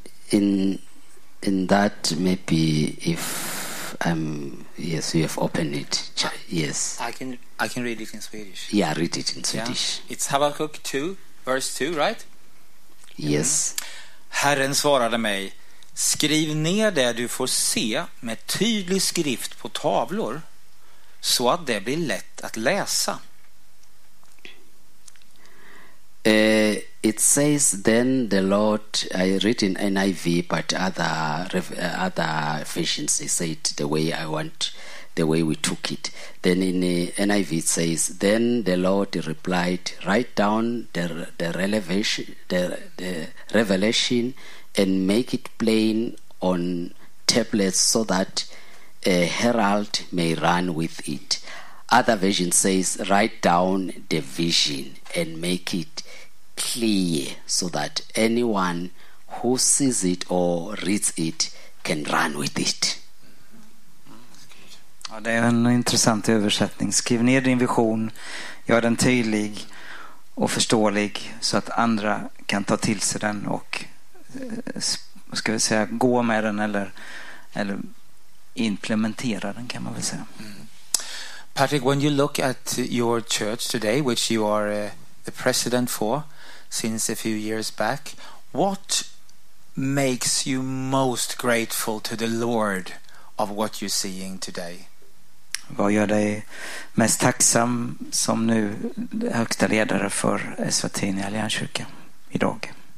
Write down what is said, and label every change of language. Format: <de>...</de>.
<en>In that, maybe if yes, you have opened it. Yes, I can read it in Swedish. Yeah, read it in Swedish. Yeah. It's Habakkuk 2, verse 2, right? Yes.</en> <sv>Herren svarade mig: skriv ner det du får se med tydlig skrift på tavlor, så att det blir lätt att läsa.</sv> <en>It says, then the Lord, I read in NIV, but other versions, he said the way I want, the way we took it. Then in the NIV it says, then the Lord replied, write down the revelation and make it plain on tablets so that a herald may run with it. Other version says, write down the vision and make it clear so that anyone who sees it or reads it can run with it.</en> <sv>Ja, det är en intressant översättning. Skriv ner din vision, gör den tydlig och förståelig så att andra kan ta till sig den och, ska vi säga, gå med den eller implementera den, kan man väl säga.</sv> <en>Patrick, when you look at your church today, which you are the president for since a few years back, what makes you most grateful to the Lord of what you're seeing today?</en> <sv>Vad gör dig mest tacksam som nu högsta ledare för Eswatini Allianskyrka idag?</sv>